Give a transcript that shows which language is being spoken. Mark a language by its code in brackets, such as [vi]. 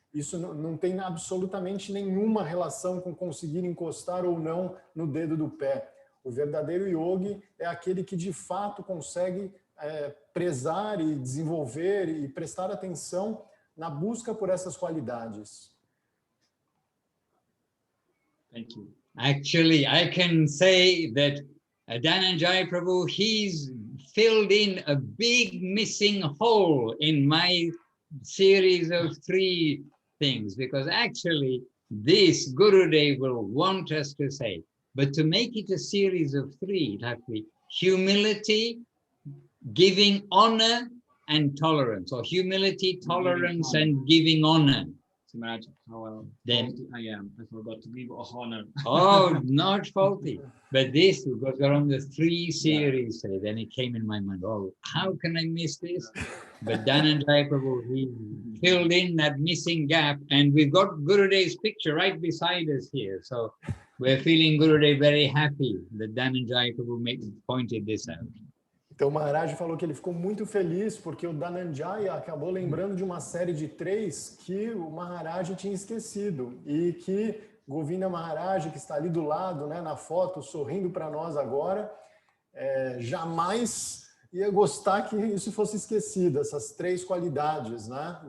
[pt] Isso não tem absolutamente nenhuma relação com conseguir encostar ou não no dedo do pé. O verdadeiro yogi é aquele que de fato consegue prezar e desenvolver e prestar atenção na busca por essas qualidades. [en] Thank you. Actually, I can say that Dhananjaya Prabhu, he's filled in a big missing hole in my series of 3 things, because actually this Gurudev will want us to say, but to make it a series of 3, it has to be humility, giving honor, and tolerance, or humility, tolerance, and giving honor. Imagine how Then I am. I forgot to give honor. Oh, not faulty. But this, because we're on the 3 series, then it came in my mind, oh, how can I miss this? But Dhananjaya Prabhu, he filled in that missing gap, and we've got Gurudev's picture right beside us here. So we're feeling Gurudev very happy that Dhananjaya Prabhu pointed this out. [pt] Então o Maharaj falou que ele ficou muito feliz porque o Dhananjaya acabou lembrando de uma série de 3 que o Maharaj tinha esquecido e que Govinda Maharaj, que está ali do lado, né, na foto, sorrindo para nós agora, jamais ia gostar que isso fosse esquecido, essas 3 qualidades, né?